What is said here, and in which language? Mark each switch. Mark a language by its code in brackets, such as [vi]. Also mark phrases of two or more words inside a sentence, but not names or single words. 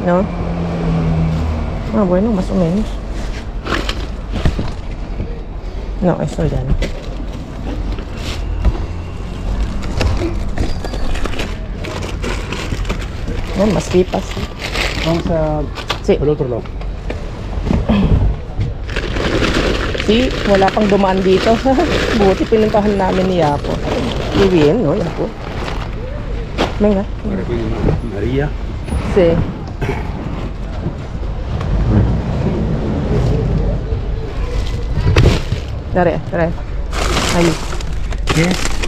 [es] ¿No? Ah, bueno, más o menos. No, eso ya no. No, más pipas. Vamos a Sí. al otro lado. Sí, [tl] wala pang dumaan dito. Buti pinuntahan namin ni Yapo. [es] Muy bien, ¿no, Yapo? Venga. Ahora viene María. Sí. Dale. Ahí. ¿Qué es?